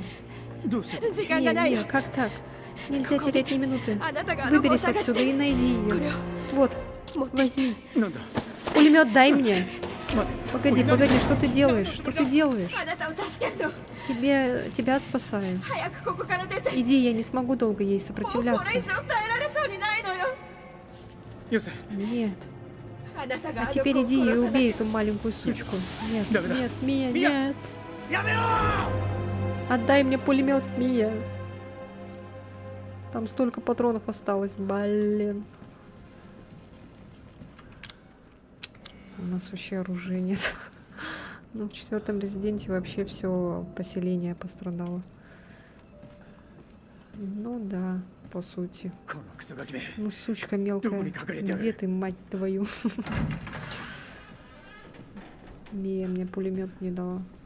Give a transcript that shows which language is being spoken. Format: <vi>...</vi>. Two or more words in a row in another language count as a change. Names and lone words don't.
<ja>どうした</ja> <ru>Мия, как так? Нельзя терять ни минуты.</ru> <ja>あなたがあの子を</ja> <ru>Выберись</ru> <ja>探し</ja> <ru>отсюда</ru> <ja>て</ja> <ru>и найди ее. Вот, возьми.</ru> <ja>なんだ</ja> <ru>Пулемет дай мне.</ru> <ja>待</ja> <ru>Погоди, погоди, что ты делаешь? Что ты делаешь?</ru> <ja>あなたを助けるの</ja> <ru>Тебя спасаю.</ru> <ja>早くここから出て</ja> <ru>Иди, я не смогу долго ей</ru> <ja>もうこ</ja> <ru>сопротивляться.</ru> <ja>れ以上耐えられそうにないのよよせ</ja> <ru>Нет.</ru> <ja>あなたが</ja> <ru>А</ru> <ja>あの子を</ja> <ru>теперь иди и</ru> <ja>殺さな</ja> <ru>убей эту маленькую сучку. Нет, Да-да-да. нет, Мия, Мия! нет.</ru> <ja>やめろ</ja> <ru>Отдай мне пулемет, Мия. Там столько патронов осталось, блин. У нас вообще оружия нет. Ну, в 4-м резиденте вообще все поселение пострадало. Ну да, по сути.</ru> <ja>このクソガキめ</ja> <ru>Ну, сучка мелкая. Думали, как горит Где ты, мать твою? Мия мне пулемет не дала.</ru>